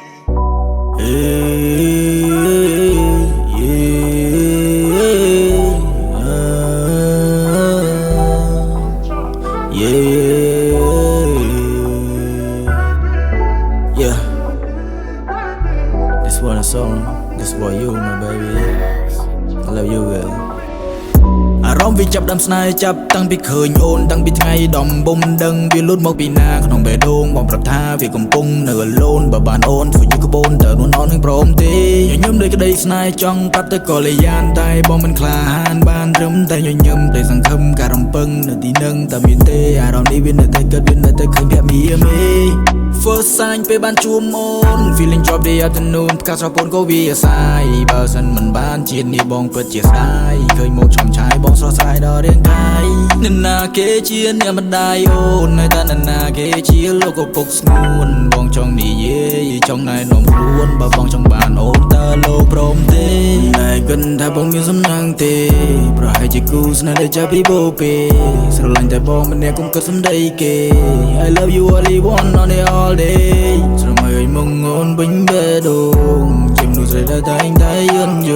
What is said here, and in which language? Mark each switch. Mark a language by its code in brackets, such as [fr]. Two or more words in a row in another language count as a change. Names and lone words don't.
[en] Yeah, this one a song, this for you, my baby. I love you, girl. [km] អារម្មណ៍វាចាប់ដើមស្នេហ៍ចាប់តាំងពីឃើញអូនតាំងពីថ្ងៃដំបូងមិនដឹងវាលូតមកពីណាក្នុងបេះដូងបងប្រាប់ថាវាកំពុងនៅអលូនបើបានអូនធ្វើជាក្បូនតើនួនអូននឹងព្រមទេញញឹមដោយក្តីស្នេហ៍ចង់ប្រាប់ទៅក៏លាយ៉ានតែបងមិនក្លាហានបានត្រឹមតែញញឹមតែសង្ឃឹមការរំពឹងនៅទីនឹង តែមានទេអារម្មណ៍នេះវានៅតែកើតវានៅតែឃើញភ័ក្រមីមេ [en] First sign [km] ពេលបានជួបអូន [en] Feeling drop the afternoon [km] ផ្កាស្រពោនក៏វាអាសាយបើសិនមិនបានជាតិនេះបងពិតជាស្ដាយឃើញមកឆំឆាយបងស្រស់ស្រាយដល់ រាងកាយអ្នកណាគេជាអ្នកម្ដាយអូននៅតែអ្នកណាគេជាលោកឪពុកស្ងួនបងចង់និយាយចង់ណែនាំខ្លួនបើបងចង់បានអូនតើលោកព្រម ទេតែគិតថាបងមានសំណាងទេប្រហែលជាគូស្នេហ៍ដែលចាប់ពីបូពេស្រឡាញ់តែបងម្នាក់កុំគិតសំដីគេ [en] I love you only one on the all day [km] ស្រមៃមកអូនវិញបេះដូងជាមនុស្សស្រីដែលតែងតែយន់យ